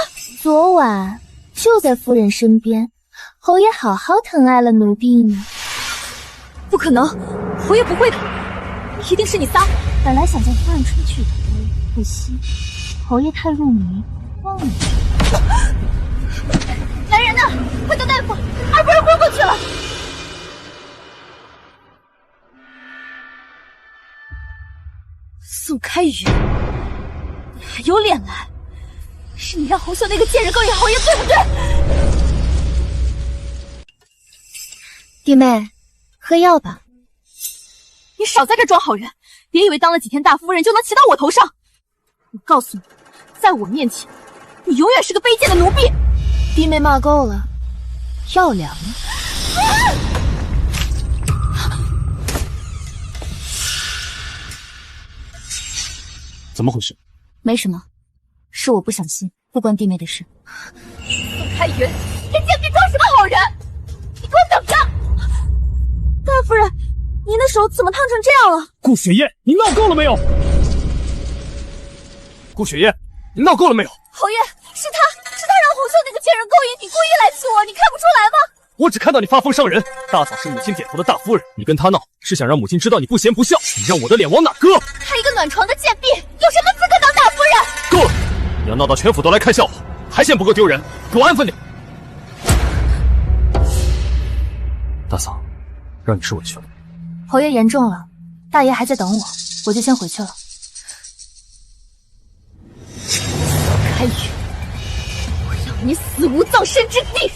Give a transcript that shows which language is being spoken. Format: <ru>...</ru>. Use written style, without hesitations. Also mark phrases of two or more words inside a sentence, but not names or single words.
<zh>昨晚就在夫人身邊，侯爺好好疼愛了奴婢呢。不可能，侯爺不會的，一定是你撒謊。本來想叫夫人出去的，可惜侯爺太入迷，忘了。來人吶，快叫大夫！二夫人昏過去了。宋開雲，你還有臉來？是你讓紅袖那個賤人勾引侯爺，對不對？弟妹，喝藥吧。你少在這裝好人，別以為當了幾天大夫人就能騎到我頭上。我告訴你，在我面前，你永遠是個卑賤的奴婢。弟妹罵夠了，藥涼了。怎么回事？没什么，是我不小心，不关弟妹的事。宋开云，你这贱婢装什么好人？你给我等着！大夫人，您的手怎么烫成这样了？顾雪燕，你闹够了没有？顾雪燕，你闹够了没有？侯爷，是他让红袖那个贱人勾引你，故意来刺我，你看不出来吗？我只看到你发疯伤人，大嫂是母親點頭的大夫人，你跟她鬧，是想讓母親知道你不賢不孝，你讓我的臉往哪擱？她一個暖床的賤婢，有什麼資格當大夫人？夠了！你要鬧到全府都來看笑話，還嫌不夠丟人，給我安分點。大嫂，讓你吃委屈了。侯爺嚴重了，大爺還在等我，我就先回去了。開宇，我讓你死無葬身之地！</zh>